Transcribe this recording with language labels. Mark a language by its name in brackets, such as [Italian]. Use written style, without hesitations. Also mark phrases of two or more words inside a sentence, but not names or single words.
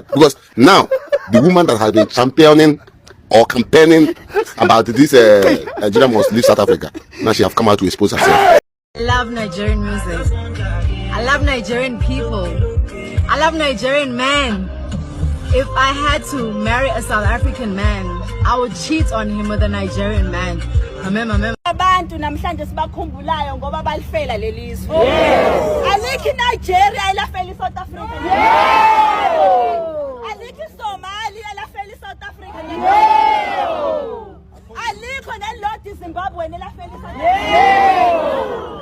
[English] Because now, the woman that has been championing or campaigning about this Nigeria must leave South Africa, now she have come out to expose herself. I love Nigerian music. I love Nigerian people. I love Nigerian men. If I had to marry a South African man, I would cheat on him with a Nigerian man. Amen. [Zulu] Abantu namhlanje sibakhumbulayo ngoba balifela lelizwe. Alikho Nigeria elafela South Africa. Alikho Somalia elafela South Africa. Alikho nelodi Zimbabwe elafela South Africa.